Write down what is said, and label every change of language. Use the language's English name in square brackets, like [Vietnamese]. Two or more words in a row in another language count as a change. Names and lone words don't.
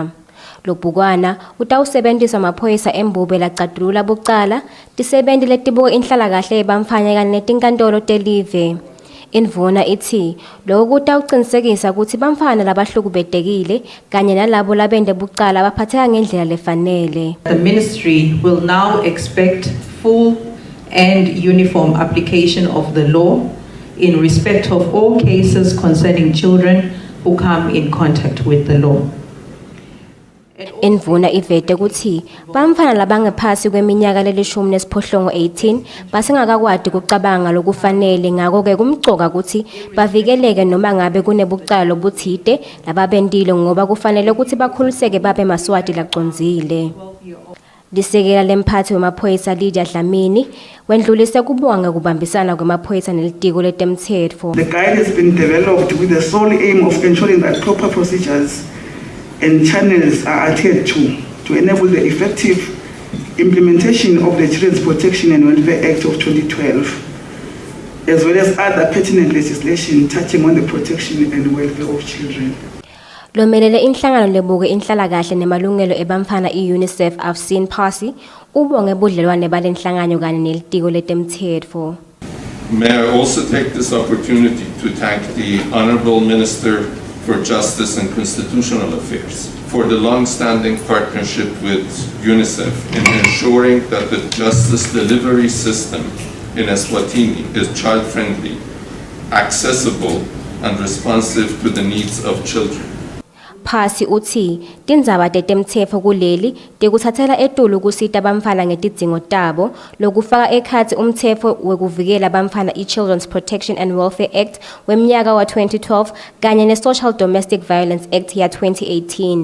[Swati] Lobhukwana utawusebentisa amaphoyisa embube lacatulula bucala tisebenti letibuka inhlalakahle yebantfwana kanye netinkantolo telive. Indvuna ithi lokhu kutawucinisekisa ukuthi bantfwana labahlukubetekile kanye nalabo labende bucala baphatheka ngendlela lefanele. [English] The ministry will now expect full and uniform application of the law in respect of all cases concerning children who come in contact with the law. [Swati] Indvuna ivete ukuthi bamfana labangaphasi kweminyaka lelishumi nesiphohlongo 18 basengakakwadi kucabanga lokufanele ngako-ke kumcoka ukuthi bavikeleke noma ngabe kunebucala obuthide lababendile ngoba kufanele ukuthi bakhuliseke babe Maswati lacondzile. Lisekela lemphathi wemaphoyisa Lydia Dlamini wendlulise kubonga ngekubambisana kwemaphoyisa nelitiko letemtsetfo. [English] The guide has been developed with the sole aim of ensuring that proper procedures and channels are adhered to enable the effective implementation of the Children's Protection and Welfare Act of 2012, as well as other pertinent legislation touching on the protection and welfare of children. [Swati] Lomelele inhlangano lebuke inhlalakahle nemalungelo ebamfana i-UNICEF Afseen Phasi ubonge budlelwane balenhlangano kanye nelitiko letemtsetfo. [English] May I also take this opportunity to thank the Honorable Minister for Justice and Constitutional Affairs for the long-standing partnership with UNICEF in ensuring that the justice delivery system in Eswatini is child-friendly, accessible, and responsive to the needs of children. [Swati] Phasi uthi tindzaba tetemtsetfo kuleli tekutsatsela etulu kusita bamfana ngetidzingo tabo lokufaka ekhatsi umtsetfo wekuvikela bamfana i-Children's Protection and Welfare Act wemnyaka wa 2012 kanye ne-Social Domestic Violence Act ya 2018.